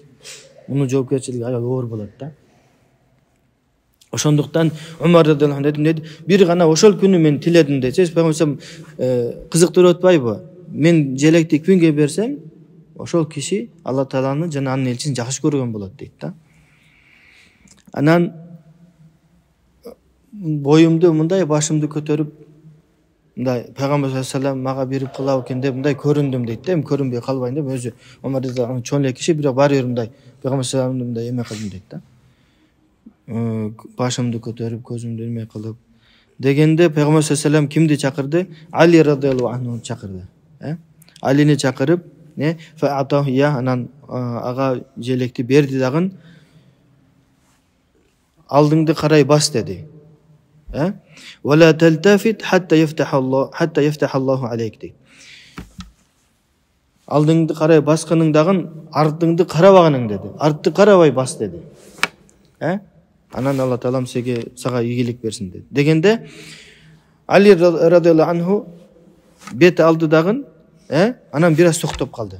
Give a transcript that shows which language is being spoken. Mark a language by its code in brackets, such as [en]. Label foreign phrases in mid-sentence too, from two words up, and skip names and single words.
[ky] Мунун жоопкерчилиги аябай оор болот да. Ошондуктан Умар [ar] رضي الله عنه [ky] деди, бир гана ошол күнү мен тиледим десе, пайгамбарым кызыктырып атпайбы? Мен желекти кимге берсем, ошол киши Алла Тааланы жана анын элчисин жакшы көргөн болот дейт да. Анан боюмду мындай башымды көтөрүп, мындай пайгамбар [ar] صلى الله عليه وسلم [ky] мага берип кылабы экен деп мындай көрүндүм дейт да. Эми көрүнбөй калбайын деп өзү Умар [ar] رضي الله عنه [ky] чоң эле киши, бирок баары бир мындай пайгамбар [ar] صلى الله عليه وسلم [ky] мындай эме кылдым дейт да. Башымды көтөрүп, көзүмдү эме кылып дегенде пайгамбар [ar] صلى الله عليه وسلم [ky] кимди чакырды? Али [ar] رضي الله عنه [ky] чакырды. Алини чакырып, фаатаху я, анан ага желекти берди дагы. Алдыңды карай бас деди. [ar] ولا تلتفت حتى يفتح الله عليك дейт. [ky] Алдыңды карай басканың дагы, артыңды карабаганың деди. Артты карабай бас деди. Анан Алла Таалам сага ийгилик берсин деди. Дегенде Али [ar] رضي الله عنه [ky] бет алды дагы, анан бир аз токтоп калды.